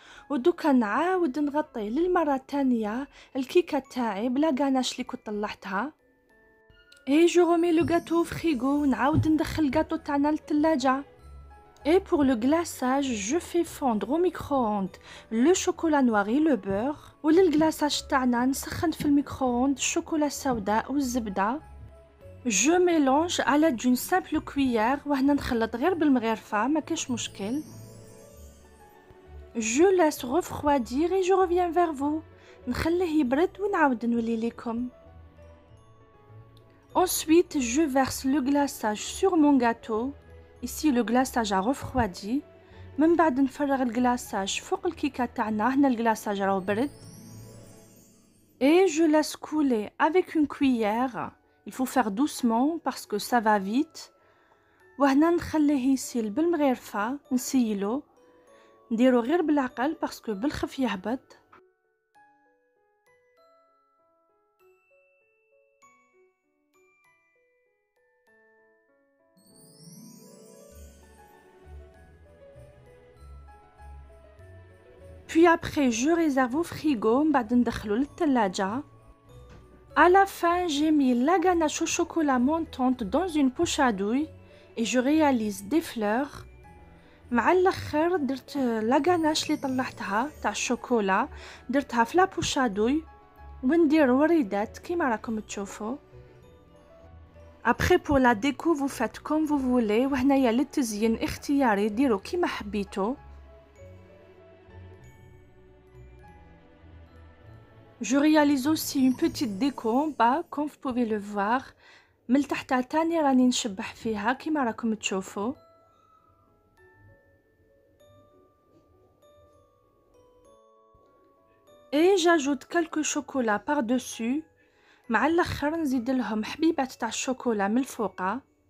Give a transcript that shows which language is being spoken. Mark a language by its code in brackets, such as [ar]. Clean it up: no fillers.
[ar] ودوكا نعاود نغطي للمرة الثانية الكيكة تاعي بلا غاناش اللي كنت طلعتها. [fr] Et je remets le gâteau au frigo [ar] ونعاود ندخل الجاتو تاعنا للثلاجة. [fr] Et pour le glaçage, je fais fondre au micro-ondes le chocolat noir et le beurre. [ar] وللغلاçage تاعنا نسخن في الميكرو-ondes الشوكولا السوداء والزبدة. [fr] Je mélange à l'aide d'une simple cuillère [ar] وهنا نخلط غير بالمغرفة ما كاش مشكل. [fr] Je laisse refroidir et je reviens vers vous. [ar] نخليه يبرد ونعاود نولي لكم. [fr] Ensuite, je verse le glaçage sur mon gâteau. Ici, le glaçage a refroidi. [ar] من بعد نفرغ الغلاçage فوق الكيكة تاعنا. هنا الغلاçage راهو برد. [fr] Et je laisse couler avec une cuillère. Il faut faire doucement parce que ça va vite. [ar] وهنا نخليه يسيل بالمغرفة نسيلو. نديرو غير بالعقل باسكو بالخف يهبط. [fr] Puis après, je réserve au frigo. [ar] بعد ندخلو للثلاجة. [fr] À la fin, j'ai mis la ganache au chocolat montante dans une poche à douille et je réalise des fleurs. [ar] مع الاخر درت لا غاناش اللي طلعتها تاع الشوكولا درتها في لا بوش à douille وندير وريدات كيما راكم تشوفوا. [fr] Après pour la déco vous faites comme vous voulez. [ar] وهنايا للتزيين اختياري ديروا كيما حبيتوا. [fr] Je réalise aussi une petite déco en bas comme vous pouvez le voir. [ar] من تحت تاني راني نشبح فيها كيما راكم تشوفوا. [fr] Et j'ajoute quelques chocolats par-dessus. [ar] مع الاخر نزيد لهم حبيبات تاع الشوكولا من الفوقه.